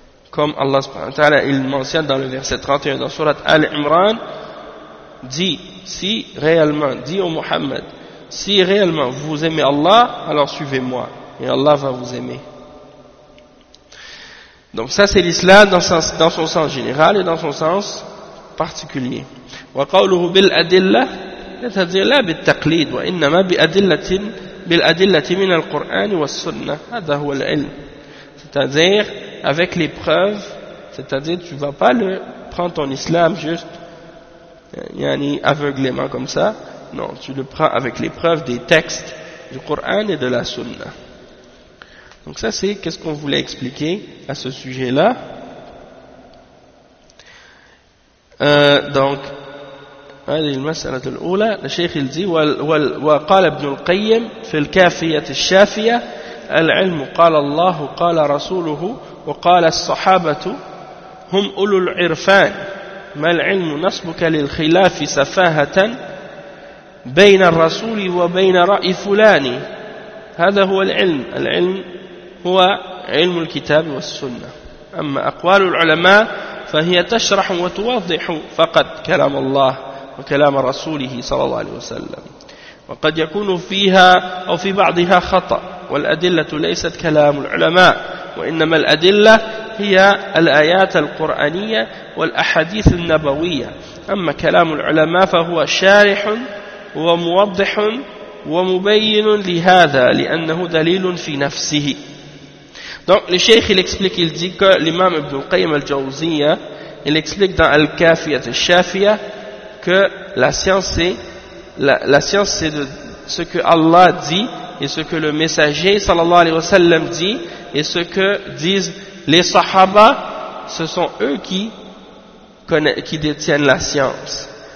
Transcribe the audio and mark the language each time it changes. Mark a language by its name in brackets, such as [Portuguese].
[French] Comme Allah subhanahu wa ta'ala il mentionne dans le verset 31 dans surat Al-Imran, dit si réellement, dit au Mohammed, si réellement vous aimez Allah, alors suivez-moi et Allah va vous aimer. Donc ça c'est l'islam dans son sens général et dans son sens particulier. [Arabic] وقوله بالأدلة لا تدل لا بالتقليد وإنما بالأدلة من القرآن والسنة. هذا هو العلم. [French] C'est-à-dire avec les preuves. C'est-à-dire tu vas pas le prendre ton islam juste yani aveuglément comme ça. Non, tu le prends avec les preuves des textes du Coran et de la Sunna. Donc ça c'est qu'est-ce qu'on voulait expliquer à ce sujet-là. [Arabic] Donc هذه المسألة الأولى. [French] Le Cheikh il dit [Arabic] وقال ابن القيم في الكافية الشافية العلم قال الله قال رسوله وقال الصحابة هم أولو العرفان ما العلم نصبك للخلاف سفاهة بين الرسول وبين رأي فلان. هذا هو العلم. العلم هو علم الكتاب والسنة. أما أقوال العلماء فهي تشرح وتوضح فقط كلام الله وكلام رسوله صلى الله عليه وسلم، وقد يكون فيها أو في بعضها خطأ. والأدلة ليست كلام العلماء، وإنما الأدلة هي الآيات القرآنية والأحاديث النبوية. أما كلام العلماء فهو شارح وموضح ومبين لهذا لأنه دليل في نفسه. [French] Donc le cheikh il explique, il dit que l'imam Ibn Qayyim al-Jawziya, il explique dans Al-Kafiyat al-Shafiya que la science c'est de ce que Allah dit et ce que le messager sallallahu alayhi wa sallam dit et ce que disent les sahaba, ce sont eux qui détiennent la science.